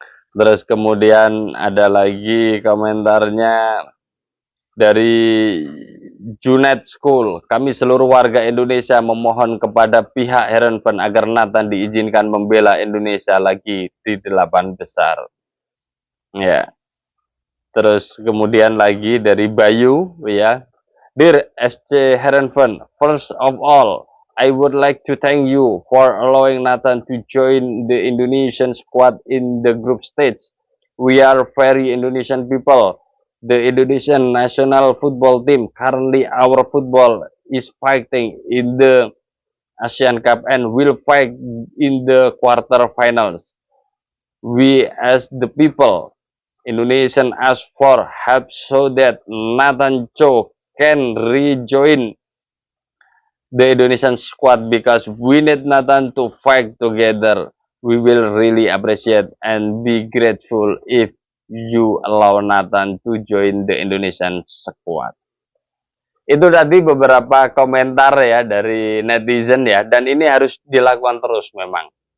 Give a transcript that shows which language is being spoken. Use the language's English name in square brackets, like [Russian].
[Indonesian] Terus kemudian ada lagi komentarnya dari Junet School. Kami seluruh warga Indonesia memohon kepada pihak Heerenveen agar Nathan diizinkan membela Indonesia lagi di 8 besar. Ya. Terus kemudian lagi dari Bayu ya. [English] Dear FC Heerenveen, first of all, I would like to thank you for allowing Nathan to join the Indonesian squad in the group stage. We are very Indonesian people. The Indonesian national football team, currently our football is fighting in the Asian Cup and will fight in the quarterfinals. We as the people, Indonesian ask for help so that Nathan Cho can rejoin the Indonesian squad because we need Nathan to fight together. We will really appreciate and be grateful if you allow Nathan to join the Indonesian squad. [Indonesian] Itu tadi beberapa komentar ya dari netizen ya, dan ini harus dilakukan terus memang.